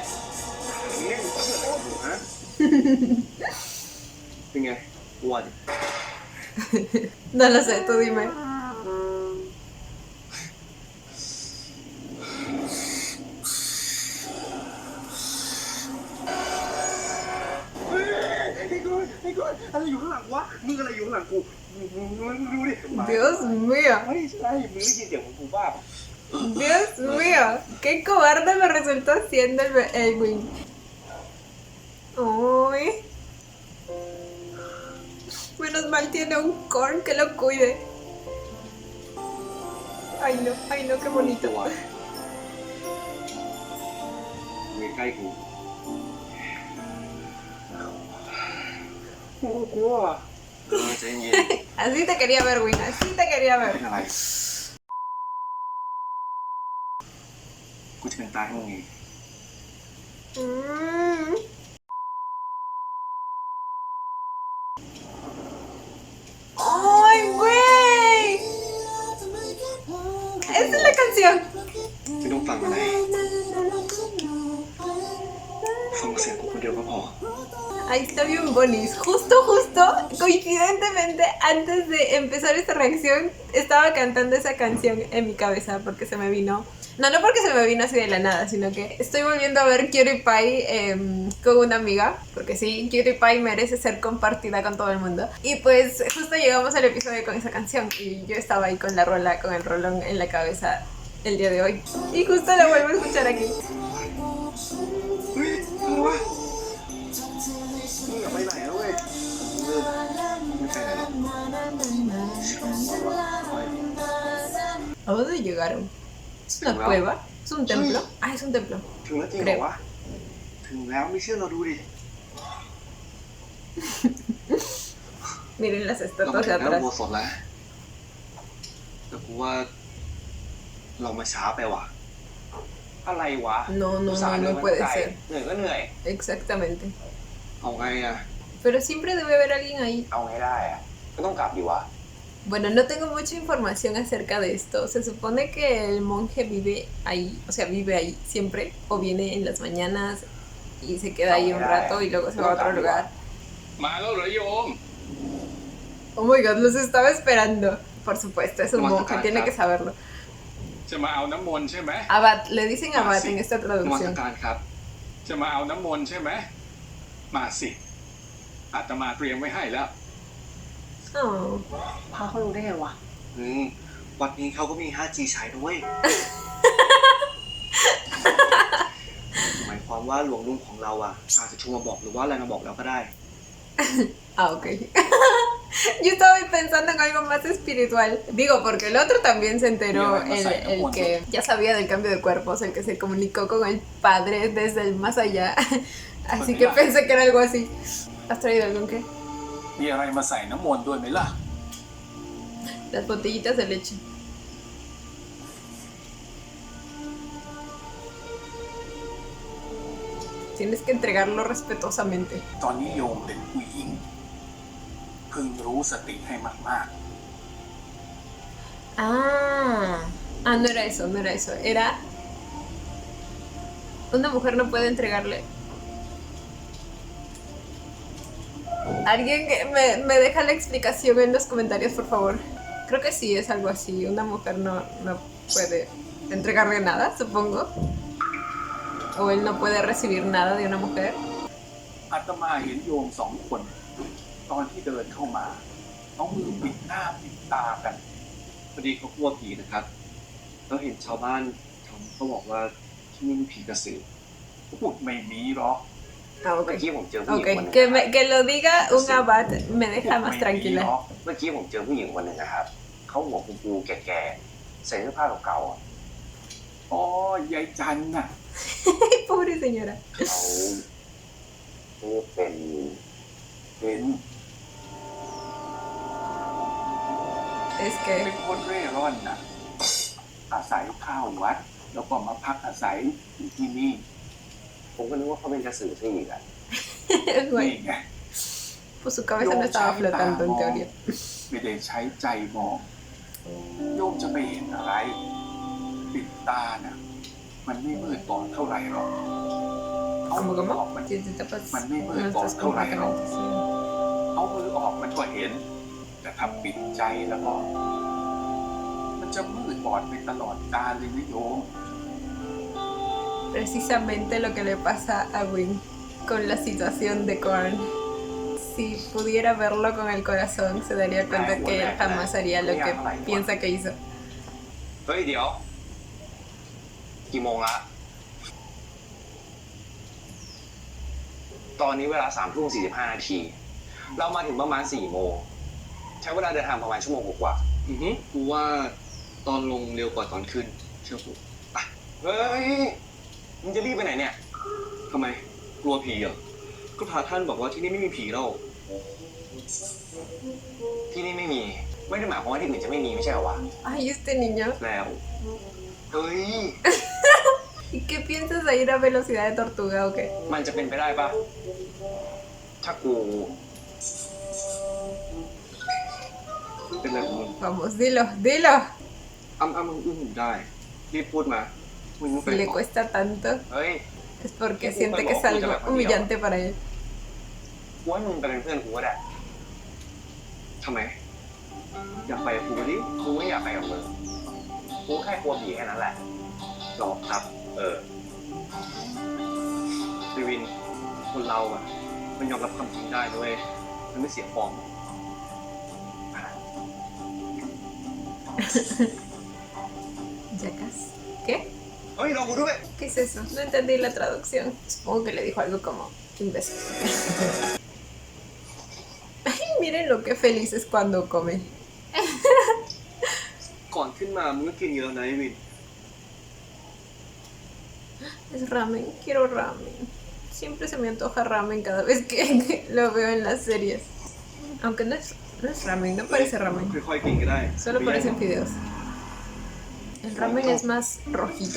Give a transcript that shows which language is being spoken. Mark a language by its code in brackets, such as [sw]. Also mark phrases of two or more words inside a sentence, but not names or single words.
[th] เนี่ยมึงเชื่ออะไรกูฮะ เป็นไงกลัวดิ [es] No lo sé, tú dime. [th] เฮ้ยไอ้กอนอะไรอยู่ข้างหลังวะ มึงอะไรอยู่ข้างหลังกูมึงดูดิ [es] Dios mío. [th] ไม่ใช่มึงได้ยินเสียงของกูบ้าปะ [es] Dios mío. Qué cobarde me resultó siendo el Win. Uy. Menos mal tiene un Korn que lo cuide. Ay no, qué [th] ตัว [es] bonito. [th] มึงใกล้กูกลัวใจเย็น [es] Así te quería ver, Win, así te quería [th] เป็ [es] ver. [th] นอะไร กูจะเป็นตายให้มึงเอง Mm. [es] ¡Ay, güey! Esa es la canción. [th] ไม่ต้องฟังอะไรฟังเสียงกูคนเดียวก็พอ [es] Ahí está bien bonis. Justo, coincidentemente, antes de empezar esta reacción, estaba cantando esa canción en mi cabeza porque se me vino. No porque se me vino así de la nada, sino que estoy volviendo a ver Cutie Pie con una amiga, porque sí, Cutie Pie merece ser compartida con todo el mundo. Y pues justo llegamos al episodio con esa canción y yo estaba ahí con la rola, con el rolón en la cabeza el día de hoy. Y justo la vuelvo a escuchar aquí. [th] เฮ้ยอะไรวะมึงอย่าไปไหนนะเว้ยไม่ไปไหนหรอก [es] ¿A dónde llegaron? ¿Es una cueva? ¿Es un templo? Ah, es un templo. [th] ถึงแล้วจริงเหรอวะถึงแล้วไม่เชื่อเราดูดิ [es] Miren las [th] เรามา [es] estatuas [th] ถึ [es] de [th] งหน้า [es] atrás. [th] อุโบสถแล้วแต่กูว่าเรามาช้าไปว่ะ อะไรวะ [es] No, no, [th] อุตส่าห์ [es] no, [th] เดิน [es] no [th] มา [es] puede [th] ไกล [es] ser. [th] เหนื่อยก็เหนื่อย [es] Exactamente. [th] เอาไงอะ [es] Pero siempre debe haber alguien ahí. [th] เอาไงได้อะก็ต้องกลับดีวะ [es] Bueno, no tengo mucha información acerca de esto. Se supone que el monje vive ahí, o sea, vive ahí siempre, o viene en las mañanas y se queda ahí un rato y luego se va a otro lugar. [th] มาแล้วเหรอโยม [en] Oh my god, [es] los estaba esperando. Por supuesto, es un monje, tiene que saberlo. [th] จะมาเอาน้ำมนต์ใช่ไหม [es] Abad, le dicen abad en esta [th] นมัส [es] traducción. [th] การครับ จะมาเอาน้ำมนต์ใช่ไหมมาสิอาตมาเตรียมไว้ให้แล้ว Oh. พาเขารู้ได้ไงวะ วัดนี้เขาก็มี 5G ใช้ด้วย หมายความว่าหลวงลุงของเราอ่ะอาจจะโทรมาบอกหรือว่าอะไรมาบอกแล้วก็ได้ Ah, ok. [es] Yo estaba pensando en algo más espiritual. Digo, porque el otro también se enteró, el que ya sabía del cambio de cuerpos, el que se comunicó con el padre desde el más allá. Así que pensé que era algo así. ¿Has traído algo qué? [th] มีอะไรมาใส่น้ำมนต์ด้วยไหมล่ะ [es] Las botellitas de leche. Tienes que entregarlo respetuosamente. [th] ตอนนี้โยมเป็นผู้หญิงพึงรู้สติให้มาก [es] Ah, no era eso, no era eso. Era... Una mujer no puede entregarle... Alguien que me deja la explicación en los comentarios, por favor. Creo que sí, es algo así. Una mujer no puede entregarle nada, supongo. O él no puede recibir nada de una mujer. [th] ๆอาตมาเห็นโยมสองคน ตอนที่เดินเข้ามาเอามือปิดหน้าปิดตากัน พอดีเขากลัวผีนะครับ แล้วเห็นชาวบ้านเขาบอกว่าที่นี่มีผีกระสือ พูดไม่มีหรอก Ah, เมื่อ ok. กี้ผมเจอผู้หญิง [es] Ok, [th] คนหนึง [es] que lo diga un abad me [th] พูด [es] deja [th] ไม่ [es] más [th] มี [es] tranquila. [th] หรอก เมื่อกี้ผมเจอผู้หญิงคนหนึ่งนะครับ เขาหัวฟูๆแก่ๆ ใส่เสื้อผ้าเก่าๆอ่ะ อ๋อยายจันน่ะ [es] Pobre señora. [th] เขาเป็น เป็น [es] Es [th] เป็น [es] que... [th] คนเร่ร่อนน่ะ อาศัยข้าววัด แล้วก็มาพักอาศัยอยู่ที่นี่ ผมก็นึกว่าเขาเป็นกระสือซะอีกอ่ะ นี่ [es] Güey, [th] ไง [es] pues su cabeza no estaba flotando en teoría. [th] ไม่ได้ใช้ใจมอง โยมจะไปเห็นอะไร ปิดตาน่ะ มันไม่มืดบอดเท่าไหร่หรอก เอามือ [es] ¿Cómo, [th] ออก [es] cómo? [th] มัน [es] Si te tapas, Man, no may estás ball ikaw, Ryan. completamente ciego. [th] เอามือออกมันก็เห็น แต่ถ้าปิดใจแล้วก็ มันจะมืดบอดไปตลอดกาลเลยนะโยม [es] Precisamente lo que le pasa a Wing con la situación de Korn. Si pudiera verlo con el corazón, se daría cuenta que él jamás haría lo que piensa que hizo. [th] เฮ้ยเดี๋ยว กี่โมงละ ตอนนี้เวลา3:45 นาที เรามาถึงประมาณ4 โมง ใช้เวลาเดินทางประมาณชั่วโมงกว่ากูว่าตอนลงเร็วกว่าตอนขึ้น เชื่อกูอ่ะเฮ้ย มึงจะรีบไปไหนเนี่ย ทำไม กลัวผีเหรอ ก็พระท่านบอกว่าที่นี่ไม่มีผีหรอกที่นี่ไม่มี ไม่ได้หมายความว่าที่อื่นจะไม่มีไม่ใช่เหรอวะ [es] Ay, este niño. [th] แล้ว เฮ้ย [es] ¿Y qué piensas de ir a velocidad de tortuga o qué? [th] มันจะเป็นไปได้ปะถ้ากูเป็นอะไรของมึง [es] Vamos, dilo, dilo. [th] อ้ำอึ้งได้รีบพูดมามึงเป็น [es] Si le cuesta tanto, [th] เฮ้ย [es] es porque siente que es algo humillante para él. [th] กูให้มึงไปเป็นเพื่อนกูก็ได้ทำไม อยากไปกับกูดิ กูไม่อยากไปกับมึง กูแค่กลัวผีแค่นั้นแหละ หรอครับ รีวิน คนเราอ่ะ มันยอมรับความจริงได้ด้วยมันไม่เสียฟอร์ม [es] Jackass. ¿Qué? [th] เฮ้ยรอกูด้วย [es] ¿Qué es eso? No entendí la traducción. Supongo que le dijo algo como imbécil. Ay, miren lo que feliz es cuando come. [th] ก่อนขึ้นมามึงก็กินเยอะนะไอ้วิน [es] Es ramen, quiero ramen. Siempre se me antoja ramen cada vez que lo veo en las series. Aunque no es ramen, no parece ramen. [th] ค่อยๆกินก็ได้ [es] Solo parecen fideos. El ramen es más rojito.